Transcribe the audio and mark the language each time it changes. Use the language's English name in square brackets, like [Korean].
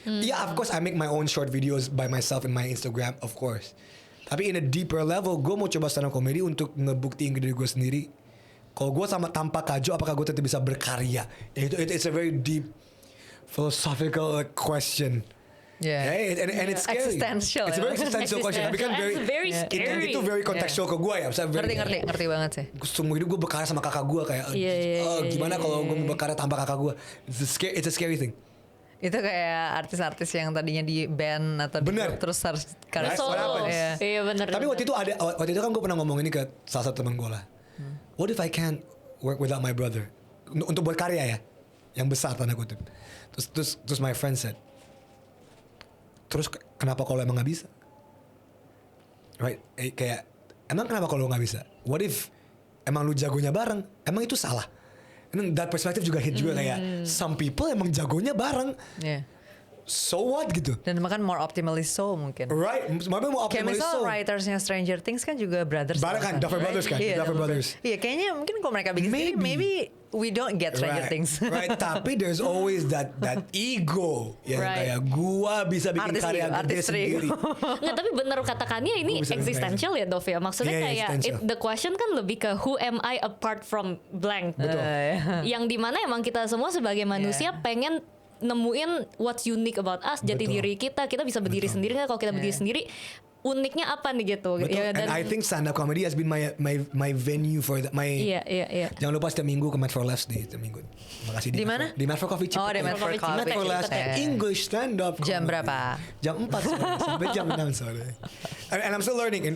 [English] Of course I make my own short videos by myself in my Instagram, of course. [Indonesian] Tapi [English] in a deeper level, [Indonesian] gue mau coba stand up comedy untuk ngebuktiin ke diri gue sendiri. Kalau gue sama tanpa Kajo, apakah gue tetap bisa berkarya? [English] It's a very deep philosophical question. And it's scary. Existential. It's a very existential question. [Indonesian] Tapi kan [English] very scary. [Indonesian] Itu [English] very contextual [Indonesian] ke gue ya. Ngerti banget sih. Seumur hidup gue berkarya sama kakak gue kayak gimana kalau gue mau berkarya tanpa kakak gue? [English] It's a scary thing. [Indonesian] Itu kayak artis-artis yang tadinya di band atau terus harus karya solo. Iya benar. Tapi waktu itu kan gue pernah ngomong ini ke salah satu teman gue lah. [English] What if I can't work without my brother? [Indonesian] Untuk buat karya ya, yang besar tanda kutip. Terus [English] my friend said, [Indonesian] terus kenapa kalau emang nggak bisa? [English] Right? [Indonesian] Kayak emang kenapa kalau nggak bisa? [English] What if [Indonesian] emang lu jagonya bareng? Emang itu salah? [English] And then that perspective juga hit [Indonesian] juga kayak [English] some people [Indonesian] emang jagonya bareng. [English] Yeah. So what [Indonesian] gitu. Dan makan [English] more optimally so [Indonesian] mungkin. Right, makanya mau Kayak [English] optimalist [Indonesian] misal [English] so. [Indonesian] writersnya Stranger Things kan juga brothers. Bareng kan, Duffer Brothers kan, Iya, Duffer Brothers. Iya, kayaknya mungkin kalau mereka bikin sendiri, [English] maybe we don't get Stranger Things. Right, [Indonesian] tapi [English] there's always that ego [Indonesian] yang [English] Right. [Indonesian] kayak gua bisa bikin karya gede [English] artistry. [Indonesian] sendiri. Nggak, tapi bener katakannya ini Gua bisa existential ya Dov ya. Maksudnya kayak [English] existential. the question [Indonesian] kan lebih ke [English] who am I apart from blank. [Indonesian] Betul. Yang dimana emang kita semua sebagai manusia pengen nemuin [English] what's unique about us, [Indonesian] jati Betul. diri kita bisa berdiri sendiri nggak? Kalau kita berdiri sendiri, uniknya apa nih gitu? Betul. Ya, [English] And I think stand up comedy has been my venue for that. [Indonesian] Iya. Jangan lupa setiap minggu ke Mad for Laughs di setiap minggu. Makasih Di mana? Di Mad for Coffee. Oh, di Mad for Coffee. Mad for Laughs Cepet. [English] English stand up. [Indonesian] Jam berapa? Jam 4 sore sampai jam 6 sore. [English] And I'm still learning.